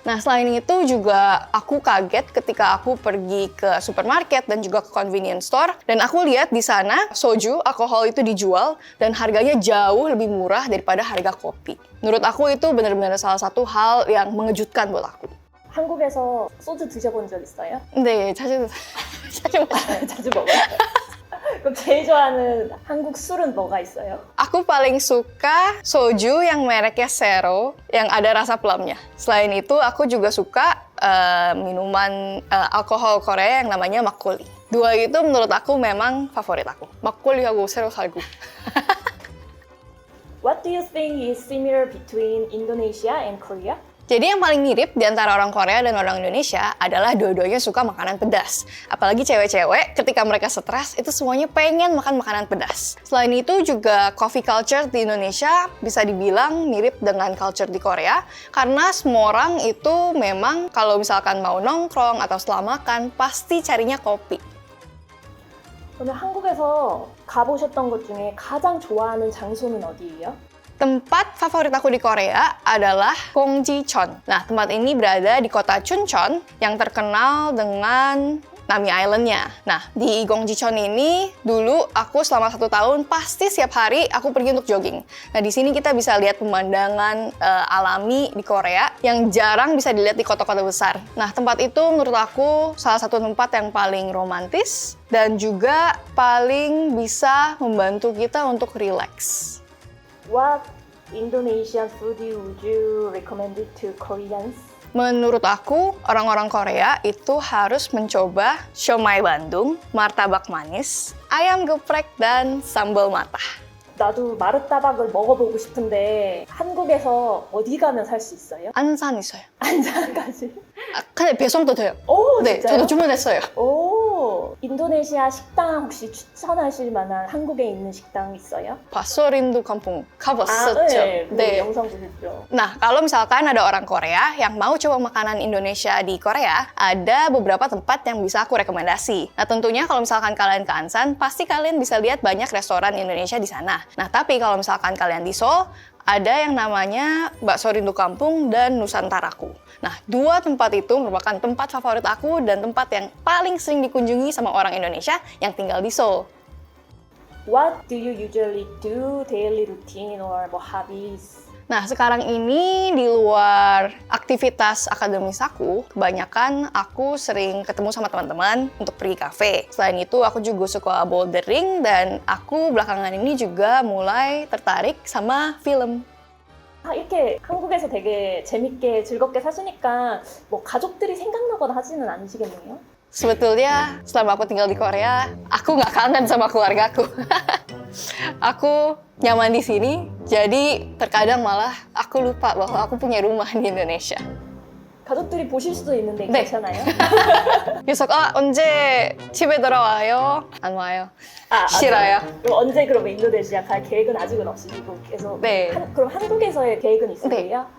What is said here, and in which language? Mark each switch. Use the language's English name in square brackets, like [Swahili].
[Indonesian] Nah, selain itu juga aku kaget ketika aku pergi ke supermarket dan juga ke convenience store. Dan aku lihat di sana soju, alkohol itu dijual dan harganya jauh lebih murah daripada harga kopi. Menurut aku itu benar-benar salah satu hal yang mengejutkan buat aku. [Korean] 한국에서 소주 드셔본 적 있어요? 네, 자주 먹어요. 자주 먹어요? 그럼 제일 좋아하는 한국 술은 뭐가 있어요? [Indonesian] Aku paling suka soju yang mereknya Zero, yang ada rasa plumnya. Selain itu, aku juga suka minuman alkohol Korea yang namanya makgeolli. Dua itu menurut aku memang favorit aku. [Korean] makgeolli하고 Zero 살구. [English] What do you think is similar between Indonesia and Korea? [Indonesian] Jadi yang paling mirip di antara orang Korea dan orang Indonesia adalah dua-duanya suka makanan pedas. Apalagi cewek-cewek ketika mereka stres itu semuanya pengen makan makanan pedas. Selain itu juga coffee culture di Indonesia bisa dibilang mirip dengan culture di Korea. Karena semua orang itu memang kalau misalkan mau nongkrong atau setelah makan pasti carinya kopi. [Korean] 그러면 한국에서 가보셨던 것 중에 가장 좋아하는 장소는 어디예요? [Indonesian] Tempat favorit aku di Korea adalah Gongjicheon. Nah, tempat ini berada di kota Chuncheon yang terkenal dengan Nami Island-nya. Nah, di Gongjicheon ini dulu aku selama 1 tahun pasti setiap hari aku pergi untuk jogging. Nah, di sini kita bisa lihat pemandangan alami di Korea yang jarang bisa dilihat di kota-kota besar. Nah, tempat itu menurut aku salah satu tempat yang paling romantis dan juga paling bisa membantu kita untuk relax. [English] What Indonesian food would you recommend to Koreans? [Indonesian] Menurut aku, orang-orang Korea itu harus mencoba siomay Bandung, martabak manis, ayam geprek, dan sambal matah. [Korean] 나도 마르따박을 먹어보고 싶은데 한국에서 어디 가면 살 수 있어요? 안산 있어요. 안산까지? 근데 배송도 돼요. 오, 네, 진짜요? 저도 주문했어요. 오, 인도네시아 식당 혹시 추천하실 만한 한국에 있는 식당 있어요? 바소린도 kampunг 가봤었죠. 네, 네. 영상 보셨죠? [Indonesian] Nah, kalau misalkan ada orang Korea yang mau coba makanan Indonesia di Korea, ada beberapa tempat yang bisa aku rekomendasi. Nah, tentunya kalau misalkan kalian ke Ansan, pasti kalian bisa lihat banyak restoran Indonesia di sana. Nah, tapi kalau misalkan kalian di Seoul, ada yang namanya Bakso Rindu Kampung dan Nusantaraku. Nah, dua tempat itu merupakan tempat favorit aku dan tempat yang paling sering dikunjungi sama orang Indonesia yang tinggal di Seoul. [English] What do you usually do daily routine or more hobbies? [Indonesian] Nah, sekarang ini di luar aktivitas akademis aku, kebanyakan aku sering ketemu sama teman-teman untuk pergi kafe. Selain itu, aku juga suka bouldering dan aku belakangan ini juga mulai tertarik sama film. [Korean] 아, 이렇게 한국에서 되게 재밌게 즐겁게 사시니까 뭐 가족들이 생각나거나 하지는 않으시겠네요? [Indonesian] Sebetulnya selama aku tinggal di Korea, aku nggak kangen sama keluargaku. Aku nyaman di sini, jadi terkadang malah aku lupa bahwa aku punya rumah di Indonesia. [Korean] 가족들이 보실 수도 있는데 네. 괜찮아요? 그래서 언제 집에 돌아와요? 안 와요. 싫어요. 그럼 언제 그러면 인도네시아 갈 계획은 아직은 없으시고 계속 네. 그럼 한국에서의 계획은 있으세요?